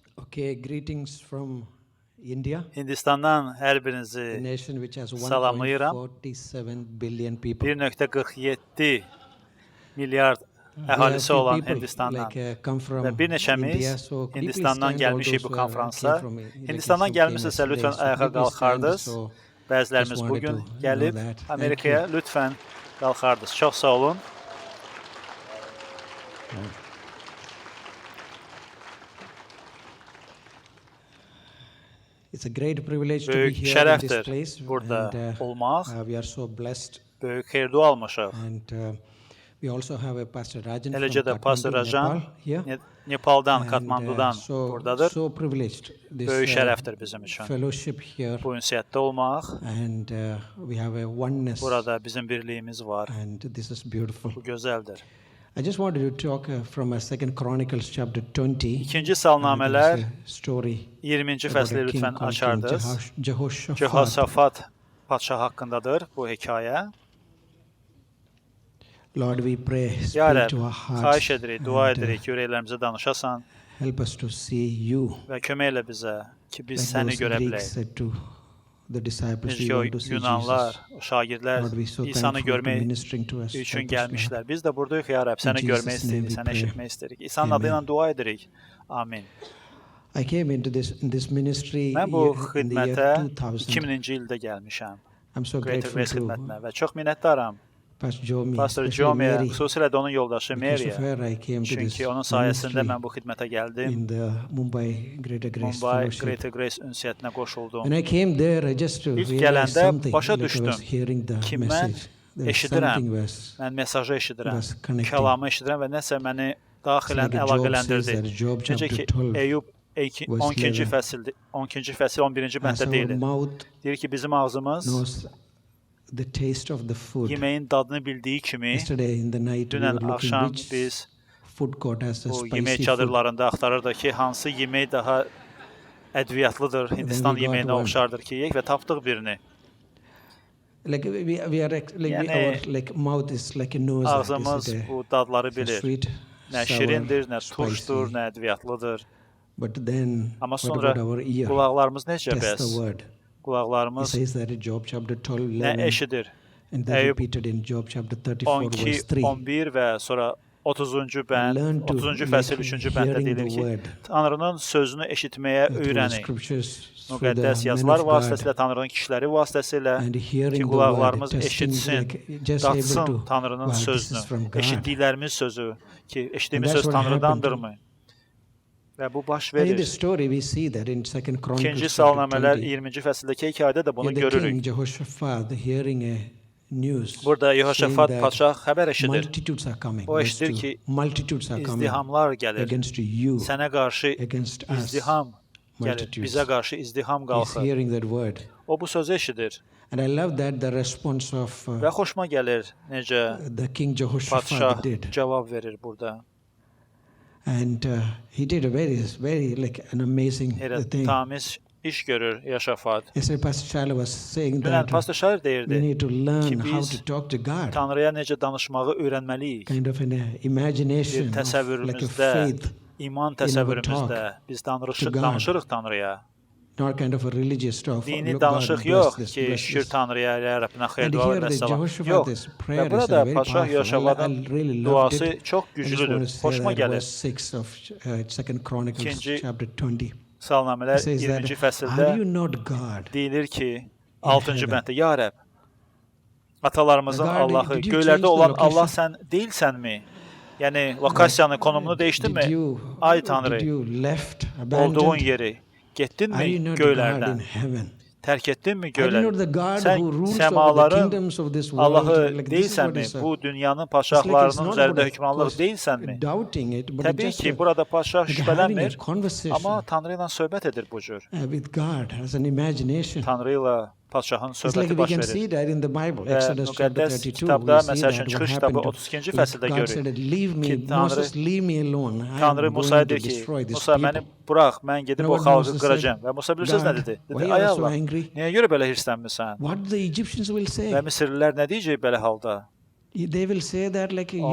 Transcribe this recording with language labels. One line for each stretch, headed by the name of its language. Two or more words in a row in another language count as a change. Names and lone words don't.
English: Okay, greetings from India,
Azerbaijani: Hindistandan hər
English: a
Azerbaijani: birinizi
English: nation which has
Azerbaijani: salamlayıram.
English: 1.47 billion people.
Azerbaijani: 1.47 milyard
English: We have
Azerbaijani: əhalisi
English: few
Azerbaijani: olan
English: people
Azerbaijani: Hindistandan
English: come from
Azerbaijani: və bir neçəmiz
English: India, so could you please
Azerbaijani: Hindistandan
English: stand all
Azerbaijani: gəlmişik
English: those
Azerbaijani: bu
English: who came
Azerbaijani: konfransa.
English: from
Azerbaijani: Hindistandan
English: if you came
Azerbaijani: gəlmişsinizsə
English: yesterday,
Azerbaijani: lütfən
English: so could
Azerbaijani: ayağa
English: you please stand,
Azerbaijani: qalxardınız.
English: so
Azerbaijani: Bəzilərimiz
English: just
Azerbaijani: bugün
English: wanted to
Azerbaijani: gəlib
English: know that. Thank
Azerbaijani: Amerikaya lütfən qalxardınız. Çox sağ olun.
English: It's a great privilege to be
Azerbaijani: Böyük
English: here in this
Azerbaijani: şərəfdir
English: place,
Azerbaijani: burada
English: and
Azerbaijani: olmaq.
English: we are so blessed.
Azerbaijani: Böyük xeyir-dua almışıq.
English: And we also have a Pastor Rajan
Azerbaijani: Eləcə
English: from
Azerbaijani: də Pastor
English: Kathmandu,
Azerbaijani: Rajan
English: Nepal here.
Azerbaijani: Nepaldan,
English: And,
Azerbaijani: Katmandudan buradadır.
English: so privileged. This
Azerbaijani: Böyük şərəfdir bizim üçün.
English: fellowship here,
Azerbaijani: Bu ünsiyyətdə olmaq.
English: and we have a oneness,
Azerbaijani: Burada bizim birliyimiz var.
English: and this is beautiful.
Azerbaijani: Bu gözəldir.
English: I just wanted to talk from 2 Chronicles chapter 20.
Azerbaijani: İkinci Salnamələr
English: This is a story
Azerbaijani: 20-ci
English: about
Azerbaijani: fəsli
English: a king
Azerbaijani: lütfən
English: called
Azerbaijani: açardınız.
English: King Jehoshaphat.
Azerbaijani: Cehosafat padşah haqqındadır bu hekayə.
English: Lord, we pray,
Azerbaijani: Ya
English: speak
Azerbaijani: Rəbb,
English: to our hearts,
Azerbaijani: xahiş edirik, dua
English: and,
Azerbaijani: edirik ki, ürəklərimizə danışasan
English: help us to see you.
Azerbaijani: və kömək elə bizə ki, biz
English: Like
Azerbaijani: səni
English: those
Azerbaijani: görə
English: Greeks
Azerbaijani: bilək.
English: said to the disciples,
Azerbaijani: Necə
English: we
Azerbaijani: ki, o
English: want to see
Azerbaijani: Yunanlar,
English: Jesus.
Azerbaijani: o şagirdlər
English: Lord, we so
Azerbaijani: İsanı
English: thankful to
Azerbaijani: görmək
English: ministering to us.
Azerbaijani: üçün
English: Help us, Lord.
Azerbaijani: gəlmişlər. Biz də buradayıq, ya Rəbb, səni
English: In
Azerbaijani: görmək
English: Jesus' name
Azerbaijani: istəyirik,
English: we
Azerbaijani: səni
English: pray.
Azerbaijani: eşitmək istəyirik. İsanın
English: Amen.
Azerbaijani: adı ilə dua edirik. Amin.
English: I came into this ministry
Azerbaijani: Mən bu
English: in the year
Azerbaijani: xidmətə
English: 2000.
Azerbaijani: 2000-ci ildə gəlmişəm.
English: I'm so Greater grateful Grace to
Azerbaijani: xidmətinə və çox minnətdaram.
English: Pastor Jomi,
Azerbaijani: Pastor
English: especially
Azerbaijani: Jomiyə,
English: Mary,
Azerbaijani: xüsusilə də onun yoldaşı
English: because of
Azerbaijani: Mary'yə.
English: her I came to this
Azerbaijani: Çünki onun sayəsində
English: ministry
Azerbaijani: mən bu xidmətə gəldim.
English: in the Mumbai Greater Grace
Azerbaijani: Mumbai
English: Fellowship.
Azerbaijani: Greater Grace ünsiyyətinə qoşuldum.
English: When I came there, I just
Azerbaijani: İlk
English: realized
Azerbaijani: gələndə
English: something,
Azerbaijani: başa
English: like I was
Azerbaijani: düşdüm
English: hearing the
Azerbaijani: ki, mən
English: message. There was
Azerbaijani: eşidirəm.
English: something was
Azerbaijani: Mən mesajı eşidirəm,
English: was connecting.
Azerbaijani: kəlamı eşidirəm və nəsə məni daxilən
English: It's like Job
Azerbaijani: əlaqələndirdi.
English: says that Job
Azerbaijani: Necə
English: chapter
Azerbaijani: ki,
English: 12
Azerbaijani: Eyüp
English: verse
Azerbaijani: 12-ci
English: 11.
Azerbaijani: fəsildir, 12-ci fəsil 11-ci
English: As
Azerbaijani: bənddə
English: our
Azerbaijani: deyilir.
English: mouth
Azerbaijani: Deyir ki, bizim ağzımız
English: knows the taste of the food.
Azerbaijani: yeməyin dadını bildiyi kimi,
English: Yesterday in the night we were
Azerbaijani: dünən
English: looking
Azerbaijani: axşam
English: which
Azerbaijani: biz
English: food court has the
Azerbaijani: bu
English: spicy
Azerbaijani: yemək
English: food.
Azerbaijani: çadırlarında axtarırdıq ki, hansı yemək daha ədviyyatlıdır, Hindistan
English: we got
Azerbaijani: yeməyinə
English: one.
Azerbaijani: oxşardır ki, yeyək və tapdıq birini.
English: Like we are our like mouth is like a nose.
Azerbaijani: Ağzımız
English: Is it
Azerbaijani: bu dadları
English: a
Azerbaijani: bilir.
English: sweet,
Azerbaijani: Nə
English: sour,
Azerbaijani: şirindir, nə
English: spicy.
Azerbaijani: turşdur, nə ədviyyatlıdır.
English: But then
Azerbaijani: Amma
English: what
Azerbaijani: sonra
English: about our ear?
Azerbaijani: qulaqlarımız necə
English: Test
Azerbaijani: bəs?
English: the word. He
Azerbaijani: Qulaqlarımız
English: says that in Job chapter 12,
Azerbaijani: nə
English: 11,
Azerbaijani: eşidir?
English: and then
Azerbaijani: Eyüp
English: repeated in Job chapter 34,
Azerbaijani: 12,
English: verse 3.
Azerbaijani: 11 və sonra 30-cu bənd,
English: Learn to
Azerbaijani: 30-cu fəsil
English: make
Azerbaijani: 3-cü bənddə
English: hearing
Azerbaijani: deyilir
English: the
Azerbaijani: ki,
English: word
Azerbaijani: Tanrının sözünü eşitməyə
English: through the
Azerbaijani: öyrənin.
English: scriptures, through the
Azerbaijani: Müqəddəs
English: men
Azerbaijani: yazılar
English: of
Azerbaijani: vasitəsilə,
English: God,
Azerbaijani: Tanrının kişiləri vasitəsilə
English: and
Azerbaijani: ki,
English: hearing the word,
Azerbaijani: qulaqlarımız
English: testing,
Azerbaijani: eşitsin,
English: like just able
Azerbaijani: datsın
English: to,
Azerbaijani: Tanrının
English: wow, this is
Azerbaijani: sözünü,
English: from God.
Azerbaijani: eşitdiklərimiz sözü ki, eşitdiyimiz
English: And that's
Azerbaijani: söz
English: what happened
Azerbaijani: Tanrıdandırmı? Və bu baş
English: And in the
Azerbaijani: verir.
English: story we see that in 2
Azerbaijani: İkinci
English: Chronicles
Azerbaijani: Salnamələr
English: chapter 20,
Azerbaijani: 20-ci fəsildəki hekayədə də bunu
English: the
Azerbaijani: görürük.
English: king Jehoshaphat hearing a news
Azerbaijani: Burada
English: saying
Azerbaijani: Yehoşafat
English: that
Azerbaijani: padşah xəbər eşidir.
English: multitudes are coming.
Azerbaijani: O
English: verse
Azerbaijani: eşidir
English: 2.
Azerbaijani: ki,
English: Multitudes are coming
Azerbaijani: İzdihamlar gəlir.
English: against you,
Azerbaijani: Sənə qarşı
English: against us.
Azerbaijani: izdiham gəlir.
English: multitudes.
Azerbaijani: Bizə qarşı izdiham
English: He's
Azerbaijani: qalxır.
English: hearing that word.
Azerbaijani: O bu sözü eşidir.
English: And I love that the response of
Azerbaijani: Və xoşuma gəlir necə
English: the king Jehoshaphat
Azerbaijani: padşah
English: did.
Azerbaijani: cavab verir burada.
English: And he did a very like an amazing
Azerbaijani: Elə
English: thing.
Azerbaijani: tamiz iş görür Yehoşafat.
English: Yesterday Pastor Charlie was saying
Azerbaijani: Dünən
English: that
Azerbaijani: pastor şair
English: we
Azerbaijani: deyirdi,
English: need to learn
Azerbaijani: ki
English: how
Azerbaijani: biz
English: to talk to God.
Azerbaijani: Tanrıya necə danışmağı öyrənməliyik.
English: Kind of an imagination
Azerbaijani: Bir
English: of like a
Azerbaijani: təsəvvürümüzdə,
English: faith,
Azerbaijani: iman
English: in our
Azerbaijani: təsəvvürümüzdə biz
English: to God.
Azerbaijani: danışırıq Tanrıya.
English: not kind of a religious stuff.
Azerbaijani: Dini
English: Look, God
Azerbaijani: danışıq
English: bless
Azerbaijani: yox
English: this,
Azerbaijani: ki,
English: bless
Azerbaijani: şükür
English: this.
Azerbaijani: Tanrıya, ya Rəbbinə xeyir
English: And
Azerbaijani: dua
English: here
Azerbaijani: və
English: the
Azerbaijani: səlam.
English: Jehoshaphat,
Azerbaijani: Yox.
English: this
Azerbaijani: Və
English: prayer is
Azerbaijani: burada
English: very
Azerbaijani: padşah
English: powerful.
Azerbaijani: Yehoşafatın
English: I really loved
Azerbaijani: duası
English: it.
Azerbaijani: çox
English: I just want
Azerbaijani: güclüdür.
English: to say
Azerbaijani: Xoşuma
English: that
Azerbaijani: gəlir.
English: verse 6 of 2 Chronicles
Azerbaijani: İkinci
English: chapter 20. It
Azerbaijani: Salnamələr
English: says
Azerbaijani: 20-ci
English: that,
Azerbaijani: fəsildə
English: are you not God?
Azerbaijani: deyilir ki, 6-cı bənddə, ya Rəbb, atalarımızın
English: God,
Azerbaijani: Allahı,
English: did you change
Azerbaijani: göylərdə
English: the
Azerbaijani: olan
English: location?
Azerbaijani: Allah sən deyilsənmi? Yəni, lokasiyanın konumunu
English: Did
Azerbaijani: dəyişdinmi?
English: you,
Azerbaijani: Ay
English: did
Azerbaijani: Tanrı,
English: you left,
Azerbaijani: olduğun
English: abandoned?
Azerbaijani: yeri
English: Are
Azerbaijani: getdinmi
English: you not God in
Azerbaijani: göylərdən?
English: heaven?
Azerbaijani: Tərk etdinmi
English: Are you not the
Azerbaijani: göyləri?
English: God
Azerbaijani: Sən
English: who rules over the
Azerbaijani: səmaların
English: kingdoms of this world?
Azerbaijani: Allahı
English: Like this is what
Azerbaijani: deyilsənmi?
English: is
Azerbaijani: Bu dünyanın
English: it's like it's
Azerbaijani: padşahlarının
English: not
Azerbaijani: üzərində
English: about,
Azerbaijani: hökmranlıq
English: of course,
Azerbaijani: deyilsənmi?
English: doubting it, but
Azerbaijani: Təbii
English: just
Azerbaijani: ki, burada padşah
English: like having a
Azerbaijani: şübhələnmir,
English: conversation
Azerbaijani: amma Tanrı ilə söhbət edir bu cür.
English: with God as an imagination.
Azerbaijani: Tanrı ilə padşahın
English: It's like
Azerbaijani: söhbəti
English: we
Azerbaijani: baş
English: can
Azerbaijani: verir.
English: see that in the Bible,
Azerbaijani: Və
English: Exodus chapter
Azerbaijani: müqəddəs
English: 32.
Azerbaijani: kitabda,
English: We see
Azerbaijani: məsəl üçün,
English: that what
Azerbaijani: Çıxış kitabı
English: happened.
Azerbaijani: 32-ci
English: Like
Azerbaijani: fəsildə
English: God said,
Azerbaijani: görürük
English: leave me,
Azerbaijani: ki, Tanrı-
English: Moses, leave me alone. I am
Azerbaijani: Tanrı
English: going
Azerbaijani: Musaya
English: to
Azerbaijani: deyir ki,
English: destroy this
Azerbaijani: Musa məni
English: people.
Azerbaijani: burax, mən gedib
English: You
Azerbaijani: o
English: know what
Azerbaijani: xalqı
English: Moses
Azerbaijani: qıracağam.
English: said?
Azerbaijani: Və Musa bilirsiniz nə
English: God,
Azerbaijani: dedi?
English: why
Azerbaijani: Dedi,
English: are
Azerbaijani: ay
English: you so
Azerbaijani: Allah,
English: angry?
Azerbaijani: niyə görə belə hirslənmirsən?
English: What the Egyptians will say?
Azerbaijani: Və Misirlilər nə deyəcək belə halda?
English: They will say that like you